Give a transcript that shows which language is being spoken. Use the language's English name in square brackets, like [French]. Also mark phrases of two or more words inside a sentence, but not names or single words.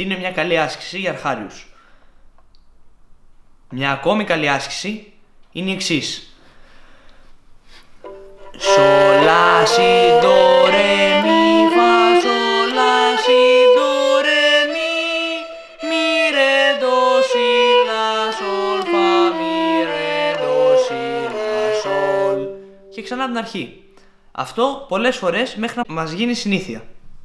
[Greek] μια καλή άσκηση για αρχάριους. Μια ακόμη καλή άσκηση είναι η εξής. Sol, la, si, do, re, mi, fa, sol, la, si, do, re, mi, re, do, si, la, sol, fa, mi, re, do, si, la, sol. Και ξανά από την αρχή. Αυτό πολλές φορές μέχρι να μας γίνει συνήθεια.